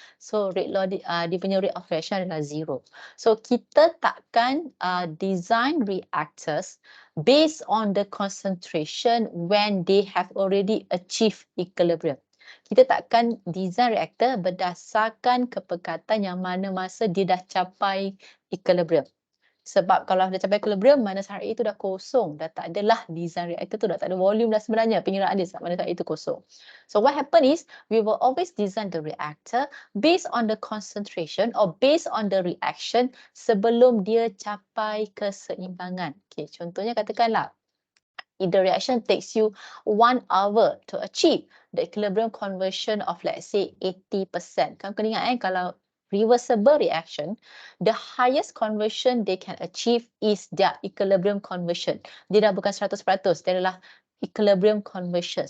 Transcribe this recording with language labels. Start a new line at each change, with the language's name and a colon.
English: So rate law
Malay: dia punya
English: rate of reaction
Malay: adalah
English: 0. So
Malay: kita takkan
English: design reactors based on the concentration when they have already achieved equilibrium.
Malay: Kita takkan design reaktor berdasarkan kepekatan yang mana masa dia dah capai equilibrium. Sebab kalau dah capai equilibrium, minus RA itu dah kosong. Dah tak adalah design reaktor tu, dah tak ada volume dah sebenarnya. Pengiraan dia sebab minus RA itu kosong.
English: So what happen is, we will always design the reactor based on the concentration or based on the reaction
Malay: sebelum dia capai keseimbangan.
English: Okay,
Malay: contohnya katakanlah,
English: if the reaction takes you 1 hour to achieve the equilibrium conversion of, let's say, 80%.
Malay: Kamu kena ingat kalau
English: reversible reaction, the highest conversion they can achieve is their equilibrium conversion.
Malay: Dia dah bukan 100%, dia adalah equilibrium conversion.